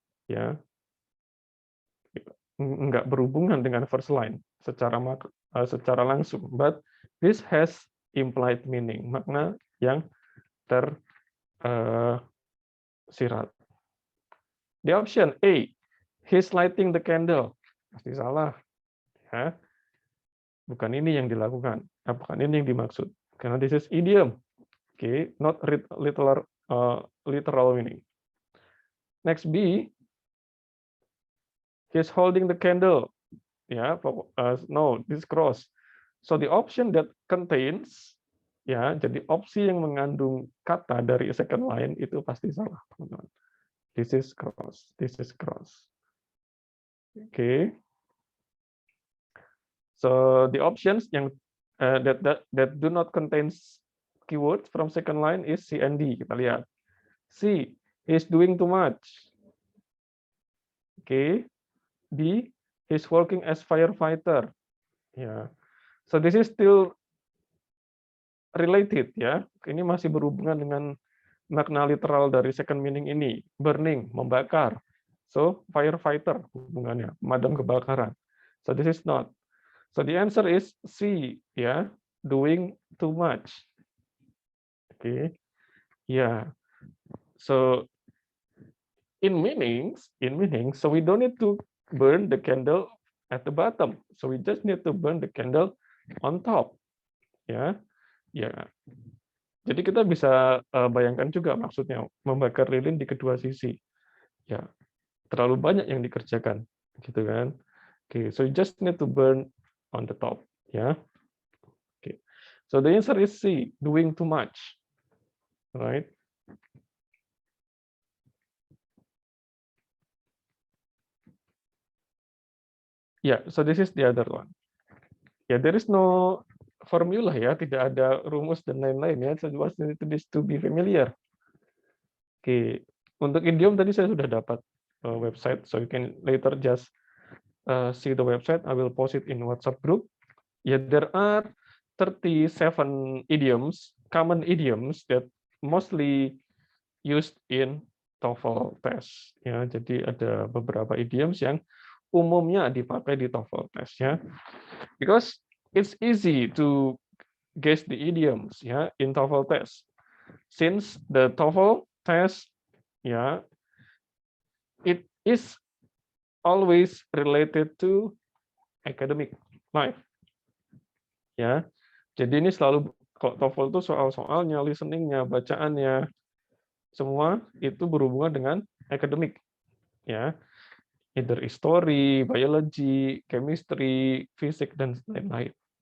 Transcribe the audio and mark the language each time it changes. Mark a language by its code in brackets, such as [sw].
[id] Ya, nggak berhubungan dengan first line secara langsung, [en] but this has implied meaning, [id] makna yang tersirat. [en] The option A, he's lighting the candle, [id] pasti salah, [en] ya. [id] Bukan ini yang dilakukan, bukan ini yang dimaksud, karena [en] this is idiom, okay, not literal meaning. Next B, he's holding the candle. Yeah, no, this cross. So the option that contains, ya, [id] jadi opsi yang mengandung kata dari second line itu pasti salah, teman-teman. [en] This is cross. This is cross. Okay. So the options yang that do not contains keywords from second line is C and D. [id] Kita lihat. [en] C, he's doing too much. Okay. D, he's working as firefighter. Ya. So this is still related, ya. [id] Ini masih berhubungan dengan makna literal dari second meaning ini, burning, membakar. [en] So firefighter [id] hubungannya, pemadam kebakaran. [en] So this is not. So the answer is C, ya, doing too much. Okay. Yeah. So in meanings, so we don't need to burn the candle at the bottom. So we just need to burn the candle on top. Ya. Ya. [id] Jadi kita bisa bayangkan juga maksudnya membakar lilin di kedua sisi. Ya. Terlalu banyak yang dikerjakan, gitu kan. [en] Okay, so you just need to burn on the top, ya. Okay. So the answer is C, doing too much. Right? Yeah, so this is the other one. Yeah, there is no formula, ya, [id] tidak ada rumus dan lain-lain, [en] ya. So you need to be familiar. Oke, [id] untuk idiom tadi saya sudah dapat [en] website, so you can later just see the website. I will post it in WhatsApp group. Yeah, there are 37 idioms, common idioms that mostly used in TOEFL test. [id] Ya, jadi ada beberapa idioms yang umumnya dipakai di TOEFL test, ya. [en] Because it's easy to guess the idioms, ya, in TOEFL test. Since the TOEFL test, ya, it is always related to academic life. [id] Ya, jadi ini selalu kalau TOEFL itu soal-soalnya, listeningnya, bacaannya, semua itu berhubungan dengan akademik, ya, [en] either history, biology, chemistry, [id] fisik dan lain-lain.